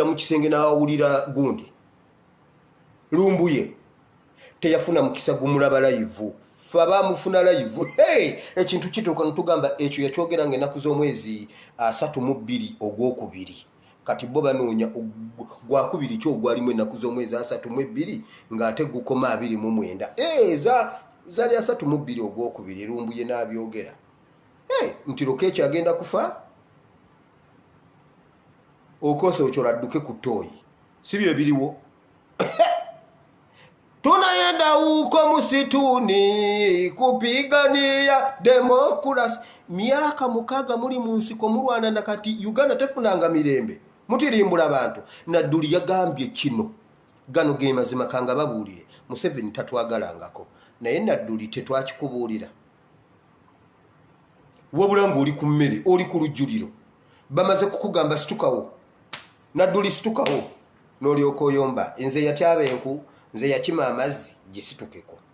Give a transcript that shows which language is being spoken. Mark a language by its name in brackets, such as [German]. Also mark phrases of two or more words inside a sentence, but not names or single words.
[Ganda] mu kisenge n'awulira gundi lumbuye teyafuna mukisa gumulaba live fa bamufuna live ekintu kituuka ntugamba ekyo yakyogera ng'ennaku z'omwezi 32 ogwokubiri kati bo banoonya gwakubiri kyo gwalimu ennaku z'omwezi 32 ng'ate gukoma 29 zali 32 ogwokubiri lumbuye n'abyogera nti Lokech agenda kufa okose okyoladduke ku ttooyi si byo biriwo [Swahili] tunaenda huko msituni kupigania demokrasi miaka 6 [Ganda] muli mu nsiko mulwana nakati Uganda tefunanga mirembe mutirimbula abantu Nadduli yagambye kino gano ge mazima kanga babuulire Museveni tatwagalangako naye Nadduli tetwakikubuulira wabula ng'oli ku mmere oli ku lujjuliro bamaze kukugamba situkawo Nadduli situkawo n'olyoka oyomba nze yatyaba enku nze yakima amazzi gisitukeko